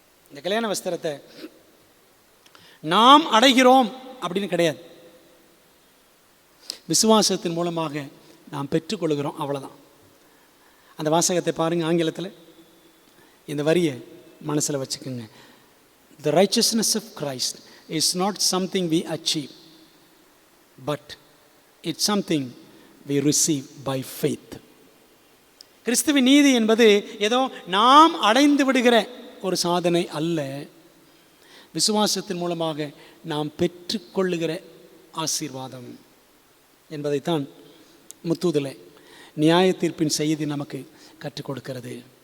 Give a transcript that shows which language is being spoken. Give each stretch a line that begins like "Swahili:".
Tamil: இந்த கல்யாண வஸ்திரத்தை நாம் அடைகிறோம் அப்படின்னு கிடையாது, விசுவாசத்தின் மூலமாக நாம் பெற்றுக்கொள்கிறோம், அவ்வளோதான். அந்த வாசகத்தை பாருங்கள் ஆங்கிலத்தில். இந்த வரியை மனசில் வச்சுக்கோங்க.
English: The righteousness of Christ is not something we achieve, but it's something we receive by faith.
Tamil: கிறிஸ்துவின் நீதி என்பது ஏதோ நாம் அடைந்து விடுகிற ஒரு சாதனை அல்ல, விசுவாசத்தின் மூலமாக நாம் பெற்றுக்கொள்ளுகிற ஆசீர்வாதம் என்பதைத்தான் முத்தூதில் நியாய தீர்ப்பின் செய்தி நமக்கு கற்றுக் கொடுக்கிறது.